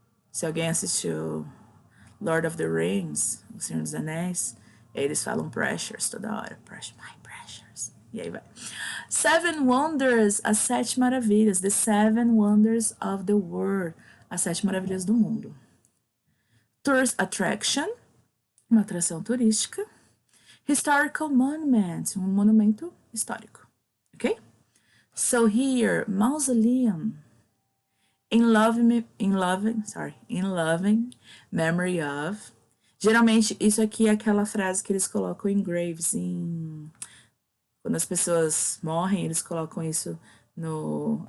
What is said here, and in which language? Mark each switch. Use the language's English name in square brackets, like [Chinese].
[Portuguese] Se alguém assistiu Lord of the Rings, O Senhor dos Anéis, eles falam precious toda hora, [English] precious, my precious. [Portuguese] E aí vai. [English] Seven Wonders, [Portuguese] as sete maravilhas, [English] the seven wonders of the world, [Portuguese] as sete maravilhas do mundo. [English] Tourist attraction, [Portuguese] uma atração turística. [English] Historical monument, [Portuguese] um monumento histórico, ok? [English] So here, mausoleum, in loving memory of. [Portuguese] Geralmente, isso aqui é aquela frase que eles colocam em graves, quando as pessoas morrem, eles colocam isso no...